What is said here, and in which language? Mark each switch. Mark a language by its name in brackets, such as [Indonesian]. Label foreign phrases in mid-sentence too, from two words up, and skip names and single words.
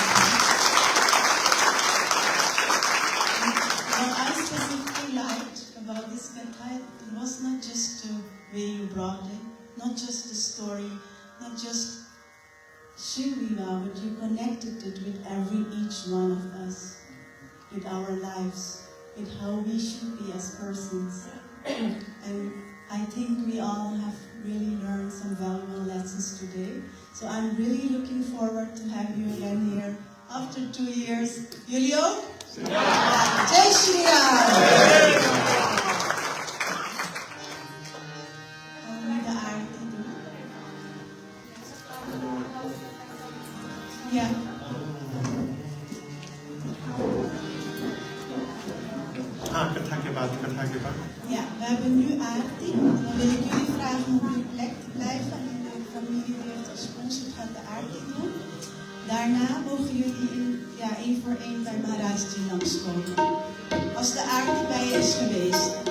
[English] What I specifically liked about this cantate, it was not just the way you brought it, not just the story, not just Shivriva, but you connected it with each one of us, with our lives, with how we should be as persons. And I think we all have really learned some valuable lessons today. So I'm really looking forward to have you again here after 2 years. [Dutch] Jullie ook? [Hindi] Jai Shri Ram! [Dutch] De aarde doen. Ja. [Hindi] कथा के बाद [Dutch] Ja, we hebben nu aardig. Dan wil ik jullie vragen om op je plek te blijven en de familie die heeft gesponsord gaat de aardig doen. Daarna mogen jullie één voor één bij Maharajji langskomen. Als de aardig bij je is geweest.